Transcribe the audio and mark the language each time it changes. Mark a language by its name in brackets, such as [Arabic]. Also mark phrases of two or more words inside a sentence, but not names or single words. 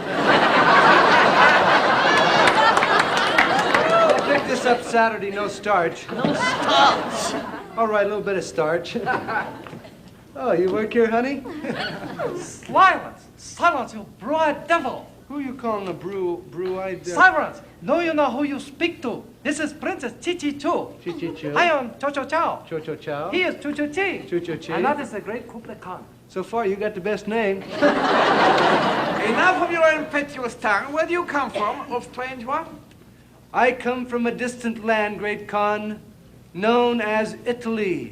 [English] I'll pick this up Saturday, no starch. No starch. All right, a little bit of starch. Oh, you work here, honey? Silence! Silence, you blue-eyed devil! Who you calling a blue-eyed... Silence! No, you know who you speak to. This is Princess Chi-Chi-Chu. Chi-Chi-Chu? I am Cho-Cho-Chow. Cho-Cho-Chow? He is Chu-Chu-Chi. Chu-Chu-Chi? And that is the great Kublai Khan. So far, you got the best name. Enough of your impetuous tongue. Where do you come from, oh strange one? I come from a distant land, great Khan, known as Italy.